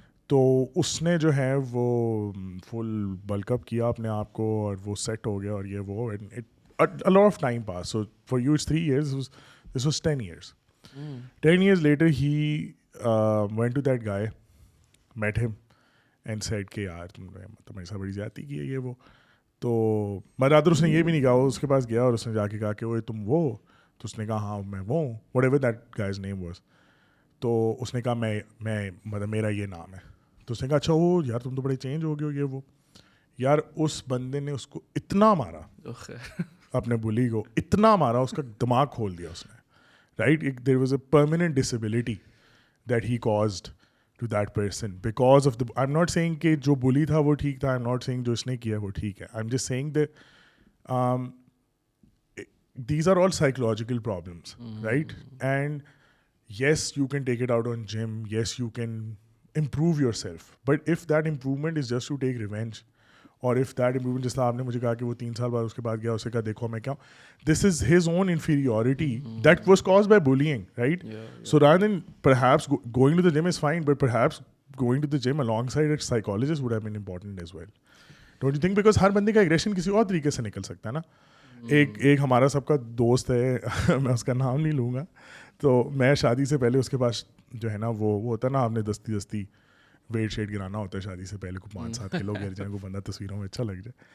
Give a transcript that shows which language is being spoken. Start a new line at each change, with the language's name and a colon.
Urdu: تو اس نے جو ہے وہ فل بلک اپ کیا اپنے آپ کو اور وہ سیٹ ہو گیا اور یہ وہ,
English: a lot of time passed. So for you it's 3 years, this was 10 years. 10 years later he went to that guy, met him and said
Urdu: کہ یار تمہارے ساتھ بڑی زیادتی کی ہے یہ وہ. تو برادر اس نے یہ بھی نہیں کہا, وہ اس کے پاس گیا اور اس نے جا کے کہا کہ وہ تم وہ, تو اس نے کہا ہاں میں وہ,
English: whatever that guy's name was.
Urdu: تو اس نے کہا میں مطلب میرا یہ نام ہے. تو اس نے کہا اچھا وہ یار تم تو بڑے چینج ہو گئے ہو یہ وہ. یار اس بندے نے اس کو اتنا مارا, اپنے بلی کو اتنا مارا, اس کا دماغ کھول دیا اس نے, right.
English: there was a permanent disability that he caused to that person because of the, I'm not saying
Urdu: کہ جو bully تھا وہ ٹھیک تھا,
English: I'm not saying
Urdu: جو اس نے کیا وہ ٹھیک ہے,
English: I'm just saying that these are all psychological problems, right? And yes, you can take it out on gym, yes you can improve yourself, but if that improvement is just to take revenge, or if that improvement,
Urdu: جس طرح آپ نے مجھے کہا کہ وہ 3 سال بعد اس کے بعد گیا, اسے کہا دیکھو میں کیا ہوں,
English: this is his own inferiority that was caused by bullying, right? So rather than perhaps going to the gym is fine, but perhaps going to the gym alongside a psychologist would have been important as well, don't you think?
Urdu: Because ہر بندے کا aggression کسی اور طریقے سے نکل سکتا ہے نا. ایک ہمارا سب کا دوست ہے, میں اس کا نام نہیں لوں گا, تو میں شادی سے پہلے اس کے پاس جو ہے نا وہ ہوتا ہے نا, آپ نے دستی ویٹ شیٹ گرانا ہوتا ہے شادی سے پہلے کو 5-7 کلو گر جائیں کو بندہ تصویروں میں اچھا لگ جائے.